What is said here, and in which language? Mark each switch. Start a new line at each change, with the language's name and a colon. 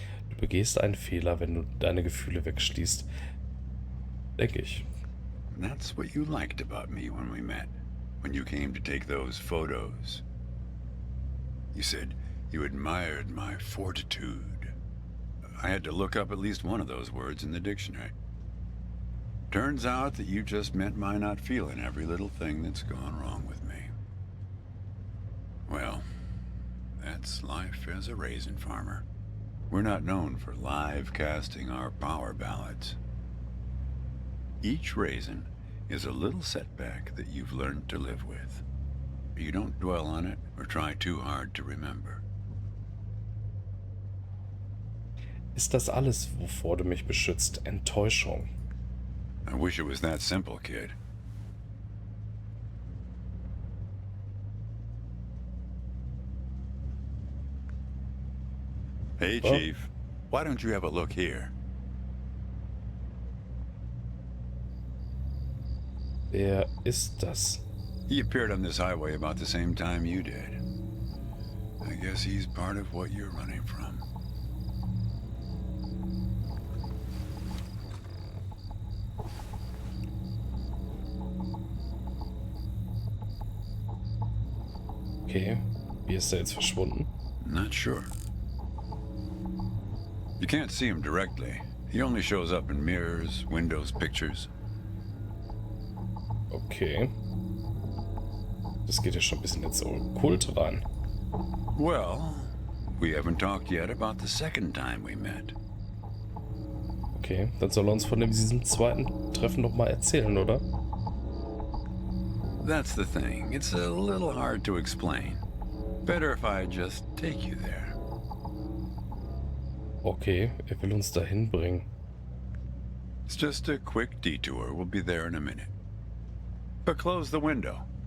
German: Du begehst einen Fehler, wenn du deine Gefühle wegschließt. Denke ich.
English: And that's what you liked about me when we met, when you came to take those photos. You said you admired my fortitude. I had to look up at least one of those words in the dictionary. Turns out that you just meant my not feeling every little thing that's gone wrong with me. Well, that's life as a raisin farmer. We're not known for live casting our power ballots. Each raisin is a little setback that you've learned to live with. You don't dwell on it or try too hard to remember.
German: Ist das alles, wovor du mich beschützt, Enttäuschung?
English: I wish it was that simple, kid. Hey, Well- Chief. Why don't you have a look here?
German: Wer ist das?
English: He appeared on this highway about the same time you did. I guess he's part of what you're running from.
German: Okay, wie ist er jetzt verschwunden?
English: Not sure. You can't see him directly. He only shows up in mirrors, windows, pictures. Okay.
German: Das geht ja schon ein bisschen ins Okkult rein.
English: Well, we haven't talked yet about the second time we met.
German: Okay, dann soll er uns von diesem zweiten Treffen noch mal erzählen, oder?
English: That's the thing. It's a little hard to explain. Better if I just take you there.
German: Okay, er will uns dahin bringen.
English: It's just a quick detour. We'll be there in a minute. But close the window.